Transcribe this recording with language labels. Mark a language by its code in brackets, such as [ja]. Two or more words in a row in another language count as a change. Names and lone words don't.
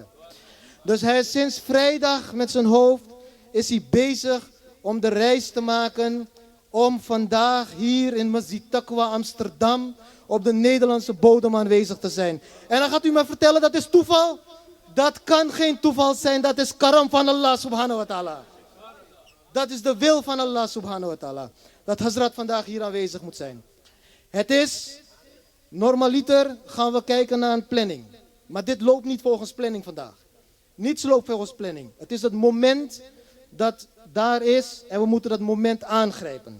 [nl] Dus hij is sinds vrijdag met zijn hoofd, is hij bezig om de reis te maken. Om vandaag hier in Masjid Taqwa Amsterdam op de Nederlandse bodem aanwezig te zijn. En dan gaat u me vertellen dat is toeval? Dat kan geen toeval zijn, dat is karam van Allah [ar] سبحانه وتعالى. [nl] Dat is de wil van Allah [ar] سبحانه وتعالى. [nl] Dat Hazrat vandaag hier aanwezig moet zijn. Het is, normaliter gaan we kijken naar een planning. Maar dit loopt niet volgens planning vandaag. Niets loopt volgens planning. Het is het moment dat daar is en we moeten dat moment aangrijpen.